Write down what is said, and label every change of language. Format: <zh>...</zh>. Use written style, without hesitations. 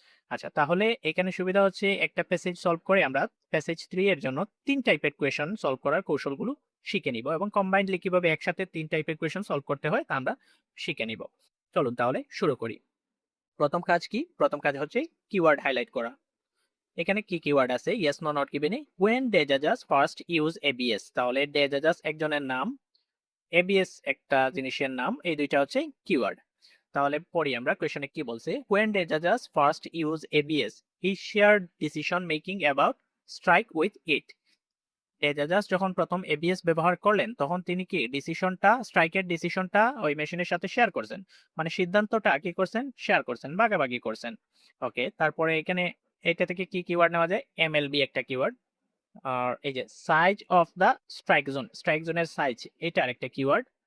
<bn>আচ্ছা, তাহলে এখানে সুবিধা হচ্ছে একটা প্যাসেজ সলভ করে আমরা প্যাসেজ 3 এর জন্য 3 টাইপের কোয়েশন সলভ করার কৌশলগুলো শিখে নিব এবং কম্বাইন্ডলি কিভাবে একসাথে 3 টাইপের কোয়েশন সলভ করতে হয় তা আমরা শিখে নিব। চলুন তাহলে শুরু করি। প্রথম কাজ কি? প্রথম কাজ হচ্ছে কিওয়ার্ড হাইলাইট করা। এখানে কি কিওয়ার্ড আছে? Yes no not given a</bn> <en>when the judges first use ABS।</en> <bn>তাহলে the judges একজনের নাম, ABS একটা জিনিসের নাম, এই দুইটা হচ্ছে কিওয়ার্ড। তাহলে পড়ি আমরা কোয়েশনে কি বলছে।</bn> <en>when the judges first use ABS he shared decision making about strike with it।</en> <bn>the judges যখন প্রথম ABS ব্যবহার করলেন তখন তিনি কি ডিসিশনটা, স্ট্রাইকের ডিসিশনটা ওই মেশিনের সাথে শেয়ার করছেন। মানে সিদ্ধান্তটা কি করছেন? শেয়ার করছেন, ভাগাভাগি করছেন। ওকে, তারপরে এখানে এটা থেকে কি কিওয়ার্ড নেওয়া যায়? MLB একটা কিওয়ার্ড। আর এই যে size of the strike zone, strike জোনের সাইজ, এটা আরেকটা কিওয়ার্ড।</bn>